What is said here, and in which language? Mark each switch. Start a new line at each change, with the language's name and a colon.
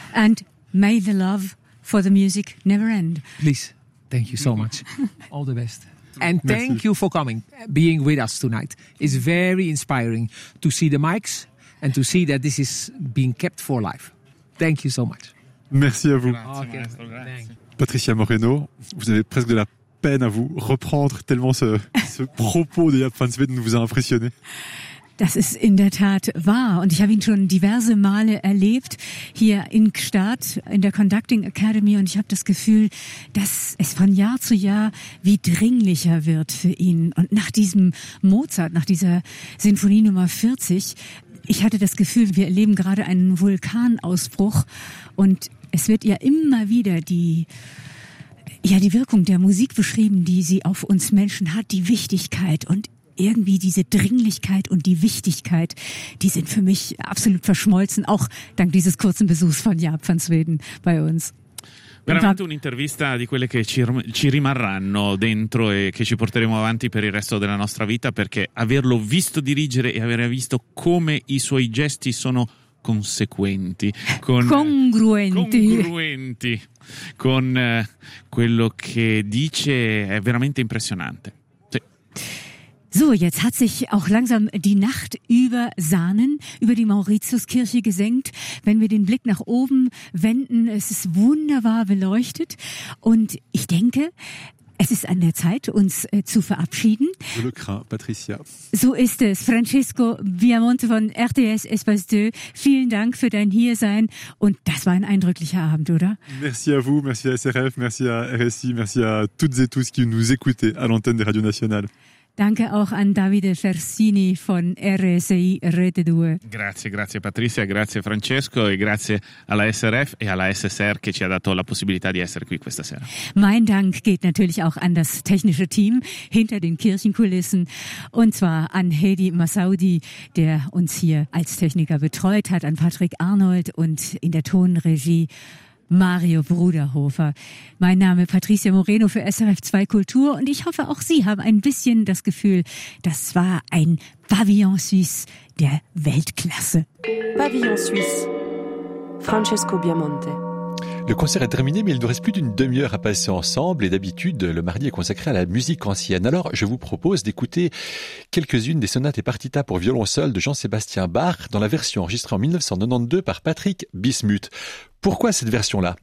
English: And may the love for the music never end. Please. Thank you so much. All the best. And thank you for coming, being with us tonight. It's very inspiring to see the mics and to see that this is being kept for life. Thank you so much.
French: Merci à vous.
English: Okay.
French: Patricia Moreno, vous avez presque de la peine à vous reprendre tellement ce propos de Jaap van Zweden vous a impressionné.
German: Das ist in der Tat wahr und ich habe ihn schon diverse Male erlebt hier in Gstaad in der Conducting Academy und ich habe das Gefühl, dass es von Jahr zu Jahr wie dringlicher wird für ihn und nach diesem Mozart, nach dieser Sinfonie Nummer 40, ich hatte das Gefühl, wir erleben gerade einen Vulkanausbruch und es wird ja immer wieder die Wirkung der Musik beschrieben, die sie auf uns Menschen hat, die Wichtigkeit und irgendwie diese Dringlichkeit und die Wichtigkeit, die sind für mich absolut verschmolzen, auch dank dieses kurzen Besuchs von Jaap van Zweden bei uns.
Italian: Veramente un'intervista di quelle che ci rimarranno dentro e che ci porteremo avanti per il resto della nostra vita, perché averlo visto dirigere e aver visto come i suoi gesti sono conseguenti, congruenti con quello che dice, è veramente impressionante. Sì.
German: So, jetzt hat sich auch langsam die Nacht über Sahnen, über die Mauritiuskirche gesenkt. Wenn wir den Blick nach oben wenden, es ist wunderbar beleuchtet. Und ich denke, es ist an der Zeit, uns zu verabschieden.
French: Le crin, Patricia.
German: So ist es. Francesco Viamonte von RTS Espace 2, vielen Dank für dein Hiersein. Und das war ein eindrücklicher Abend, oder?
French: Merci à vous, merci à SRF, merci à RSI, merci à toutes et tous qui nous écoutez à l'antenne des Radios Nationales.
German: Danke auch an Davide Fersini von RSI Rete 2.
Italian: Grazie, grazie Patricia, grazie Francesco e grazie alla SRF e alla SSR che ci ha dato la possibilità di essere qui questa sera.
German: Mein Dank geht natürlich auch an das technische Team hinter den Kirchenkulissen und zwar an Hedi Massaudi, der uns hier als Techniker betreut hat, an Patrick Arnold und in der Tonregie Mario Bruderhofer. Mein Name Patricia Moreno für SRF 2 Kultur und ich hoffe, auch Sie haben ein bisschen das Gefühl, das war ein Pavillon Suisse der Weltklasse. Pavillon Suisse. Francesco Biamonte.
French: Le concert est terminé, mais il nous reste plus d'une demi-heure à passer ensemble. Et d'habitude, le mardi est consacré à la musique ancienne. Alors, je vous propose d'écouter quelques-unes des sonates et partitas pour violon seul de Jean-Sébastien Bach dans la version enregistrée en 1992 par Patrick Bismuth. Pourquoi cette version-là?